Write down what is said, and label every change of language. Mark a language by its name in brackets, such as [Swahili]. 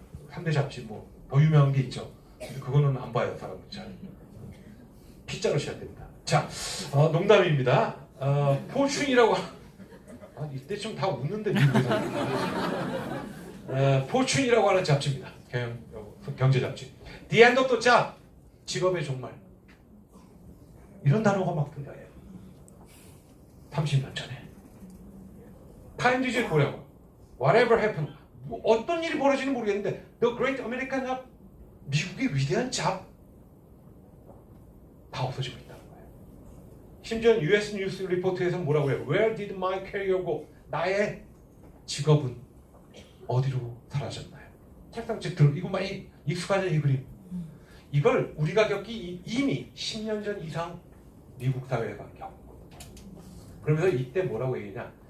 [Korean] 3대 잡지 뭐 더 유명한 게 있죠. 근데 그거는 안 봐요, 사람들 잘. P자로 시작됩니다. 자, 농담입니다. 포춘이라고 이때쯤 다 웃는데 미국에서. 포춘이라고 하는 잡지입니다. 경제 잡지. [English] The end of the job, [Korean] 직업의 종말. 이런 단어가 막 등장해요. 30년 전에. [English] Time is [Korean] 뭐라고? [English] Whatever happened. [Korean] 뭐 어떤 일이 벌어지는 모르겠는데 [English] The Great American Job, [Korean] 미국의 위대한 잡 다 없어지고 있다는 거예요. 심지어 US 뉴스 리포트에서 뭐라고 해요? [English] Where did my career go? [Korean] 나의 직업은 어디로 사라졌나요? 책상 들 이거 많이 익숙하죠, 이 그림. 이걸 우리가 겪기 이미 10년 전 이상 미국 사회가 겪고, 그러면서 이때 뭐라고 얘기냐?